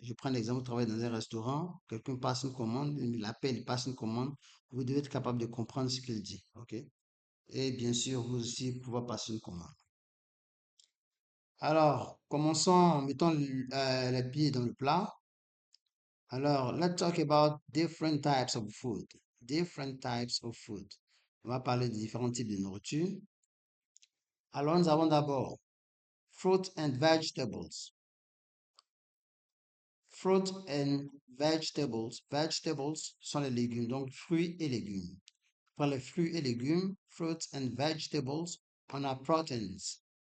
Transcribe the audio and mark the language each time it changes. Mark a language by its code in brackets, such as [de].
[fr] Je prends l'exemple, vous travaillez dans un restaurant, quelqu'un passe une commande, il l'appelle, il passe une commande. Vous devez être capable de comprendre ce qu'il dit. OK? Et bien sûr, vous aussi pouvoir passer une commande. Alors, commençons, mettons les pieds dans le plat. [en] Alors, let's talk about different types of food. Different types of food. [fr] On va parler de différents types de nourriture. Alors, nous avons d'abord [en] fruit and vegetables. Fruit and vegetables. [fr] Vegetables sont les légumes, donc fruits et légumes. Pour les fruits et légumes, [en] fruits and vegetables, [fr] on a proteins.